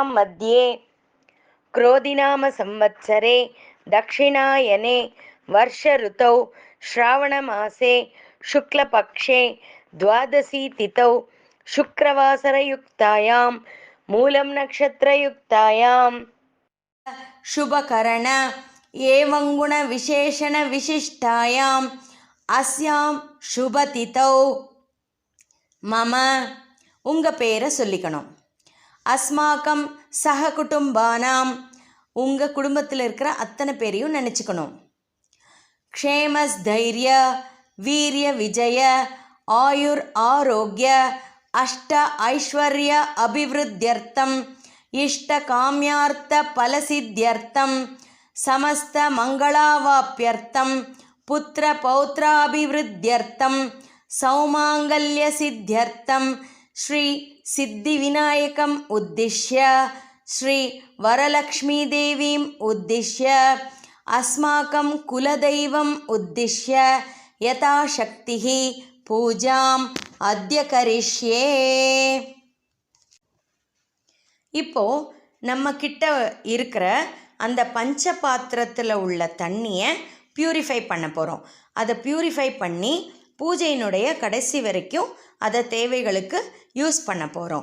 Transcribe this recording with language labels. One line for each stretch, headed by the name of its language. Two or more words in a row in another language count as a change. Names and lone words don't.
Sanskrit: मध्ये क्रोधिनाम संवत्सरे दक्षिणायने वर्षऋतौ श्रावणमासे शुक्लपक्षे द्वादशी तिथौ शुक्रवासरयुक्तायां मूलं नक्षत्रयुक्तायां शुभकरण एवं गुणविशेषणविशिष्टायाम् अस्यां शुभतिथौ मम
Tamil: உங்கள் பேரை சொல்லிக்கணும்.
Sanskrit: अस्माकं सह कुटुम्बानाम्
Tamil: உங்கள் குடும்பத்தில் இருக்கிற அத்தனை பேரையும் நினச்சிக்கணும்.
Sanskrit: क्षेम स्थैर्य वीर्य विजय आयुर् आरोग्य अष्ट ऐश्वर्य अभिवृद्ध्यर्थं इष्ट काम्यार्थ फलसिद्ध्यर्थं समस्त मङ्गलावाप्त्यर्थं पुत्र पौत्राभिवृद्ध्यर्थं सौमाङ्गल्य सिद्ध्यर्थं श्री सिद्धिविनायकम् उद्दिश्य श्री वरलक्ष्मी देवीम् उद्दिश्य अस्माकं कुलदैवम् उद्दिश्य यथाशक्तिः पूजाम् अद्य करिष्ये.
Tamil: இப்போ நம்ம கிட்ட இருக்கிற அந்த பஞ்ச பாத்திரத்தில் உள்ள தண்ணியை பியூரிஃபை பண்ண போகிறோம். அதை பியூரிஃபை பண்ணி பூஜையினுடைய கடைசி வரைக்கும் அதை தேவைகளுக்கு யூஸ் பண்ண போகிறோம்.